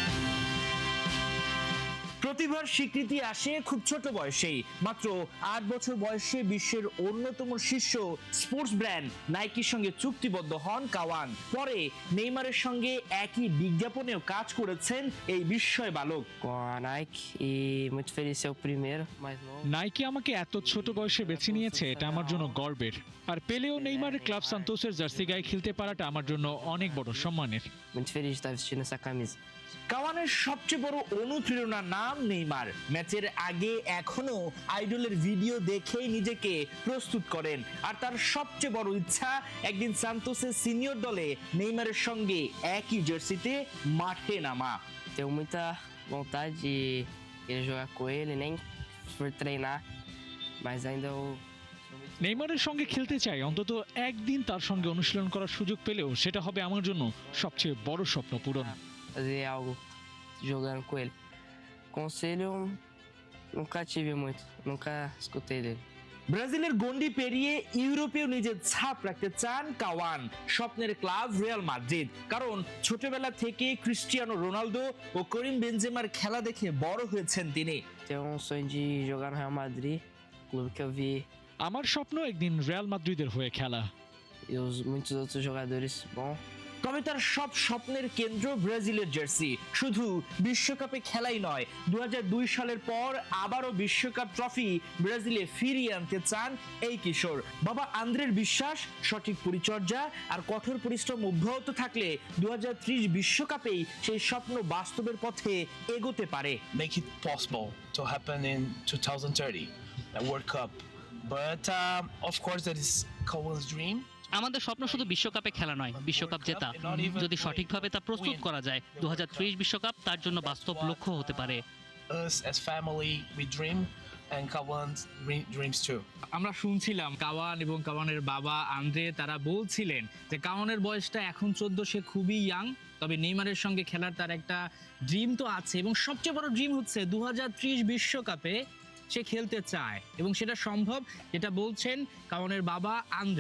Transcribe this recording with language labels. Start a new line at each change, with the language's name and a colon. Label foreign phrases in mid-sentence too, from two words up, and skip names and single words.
Bangla: প্রতিভার স্বীকৃতি আসে খুব ছোট বয়সেই। মাত্র 8 বছর বয়সে বিশ্বের অন্যতম শীর্ষ স্পোর্টস ব্র্যান্ড নাইকির সঙ্গে চুক্তিবদ্ধ হন কাওয়ান। পরে নেইমারের সঙ্গে একই বিজ্ঞাপনেও কাজ করেছেন এই বিস্ময় বালক।
Portuguese: Com a Nike e muito feliz ser o primeiro, mais novo.
Bangla: নাইকি আমাকে এত ছোট বয়সে বেছে নিয়েছে, এটা আমার জন্য গর্বের। আর পেলেও নেইমারের ক্লাব সান্তোসের জার্সি গায়ে খেলতে পারাটা আমার জন্য অনেক বড় সম্মানের।
Portuguese: Muito feliz de estar vestindo essa camisa.
Bangla: কাওয়ানের সবচেয়ে বড় অনুপ্রেরণার নাম নেইমার। ম্যাচের আগে এখনো আইডলের ভিডিও দেখেই নিজেকে প্রস্তুত করেন। আর তার সবচেয়ে বড় ইচ্ছা একদিন সান্তোসের সিনিয়র দলে নেইমারের সঙ্গে একই জার্সিতে মাঠে নামা।
Portuguese: Tenho muita vontade de querer jogar com ele, nem por treinar, mas ainda eu sou muito
Bangla: নেইমারের সঙ্গে খেলতে চাই, অন্তত একদিন তার সঙ্গে অনুশীলন করার সুযোগ পেলেও সেটা হবে আমার জন্য সবচেয়ে বড় স্বপ্ন পূরণ।
Portuguese: fazer algo jogando com ele. Conselho nunca tive muito, nunca escutei dele.
Bangla: ব্রাজিলের গন্ডি পেরিয়ে ইউরোপেও নিজের ছাপ রাখতে চান কাওয়ান। স্বপ্নের ক্লাব রিয়াল মাদ্রিদ। কারণ ছোটবেলা থেকে ক্রিস্টিয়ানো রোনালদো ও করিম বেনজেমার খেলা দেখে বড় হয়েছেন তিনি।
Portuguese: Tenho sonho de jogar no Real Madrid, clube que eu vi
Bangla: আমার স্বপ্ন একদিন রিয়াল মাদ্রিদের হয়ে খেলা।
Portuguese: e muitos outros jogadores bons.
Bangla: কবিতার সব স্বপ্নের কেন্দ্র ব্রাজিলের জার্সি। শুধু বিশ্বকাপে খেলাই নয়, 2002 সালের পর আবারও বিশ্বকাপ ট্রফি ব্রাজিলে ফিরিয়ে আনতে চান এই কিশোর। বাবা আন্দ্রের বিশ্বাস, সঠিক পরিচর্যা আর কঠোর পরিশ্রম অব্যাহত থাকলে 2030 বিশ্বকাপেই সেই স্বপ্ন বাস্তবের পথে এগোতে পারে।
English: make it possible to happen in 2030, the World Cup. But of course, that is Cowell's dream.
Bangla: আমাদের স্বপ্ন শুধু বিশ্বকাপে খেলা নয়, বিশ্বকাপ জেতা। যদি সঠিকভাবে তা প্রস্তুত করা যায়, 2030 বিশ্বকাপ তার জন্য বাস্তব লক্ষ্য হতে পারে।
English: Us as family, we dream, and Cowan dreams too.
Bangla: আমরা শুনছিলাম কাওয়ান এবং কাওয়ানের বাবা আন্দ্রে তারা বলছিলেন যে কাওয়ানের বয়সটা এখন 14, সে খুবই ইয়াং, তবে নেইমারের সঙ্গে খেলার তার একটা ড্রিম তো আছে এবং সবচেয়ে বড় ড্রিম হচ্ছে 2030 বিশ্বকাপে সে খেলতে চায় এবং সেটা সম্ভব, যেটা বলছেন কাওয়ানের বাবা আন্দ্রে।